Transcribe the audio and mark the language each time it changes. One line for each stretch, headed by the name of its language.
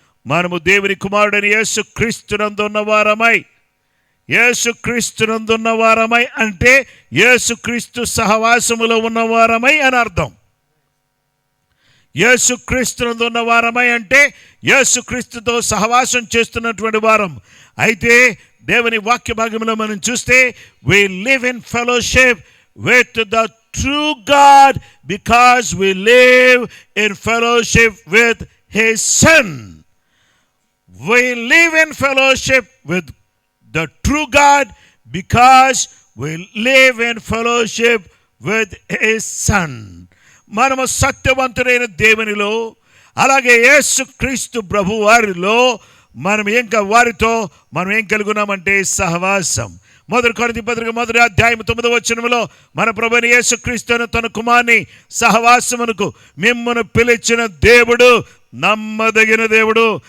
Telugu: మనము దేవుని కుమారుడని యేసుక్రీస్తునందున్న వారమై, యేసుక్రీస్తునందున్న వారమై అంటే యేసుక్రీస్తు సహవాసములో ఉన్నవారమై అని అర్థం. యేసుక్రీస్తునందున్న వారమై అంటే యేసుక్రీస్తుతో సహవాసం చేస్తున్నటువంటి వారం. అయితే దేవుని వాక్య భాగంలో మనం చూస్తే
English: we live in fellowship with the true God because we live in fellowship with his son. We live in fellowship with the true God because we live in fellowship with his son.
Telugu: మనము సత్యవంతుడైన దేవునిలో, అలాగే యేసుక్రీస్తు ప్రభు వారిలో మనం వారితో మనం ఏం కలుగున్నామంటే సహవాసం. 1 కొరింథీ పత్రిక 1వ అధ్యాయం 9వ వచనంలో మన ప్రభువైన యేసుక్రీస్తును తన కుమారుని సహవాసమునకు మిమ్మును పిలిచిన దేవుడు నమ్మదగిన దేవుడు.